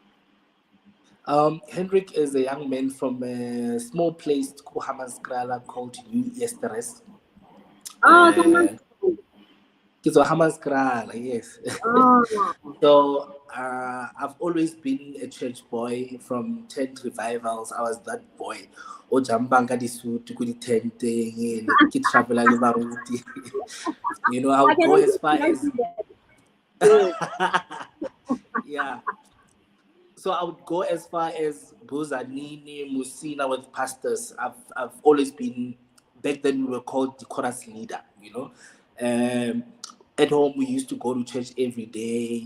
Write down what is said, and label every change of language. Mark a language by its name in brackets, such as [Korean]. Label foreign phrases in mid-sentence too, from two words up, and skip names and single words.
[English] Hendrik is a young man from a small place called Hammanskraal called New Easterest. Oh, It's a Hammanskraal, yes. oh. So I've always been a church boy from tent revivals. I was that boy. [Northern Sotho] O jambanga di suit ku di tenteng ki travela le baruti. [English] I would go as far as yeah. So I would go as far as Buzanini, Musina with pastors. I've always been, back then we were called the chorus leader, At home we used to go to church every day.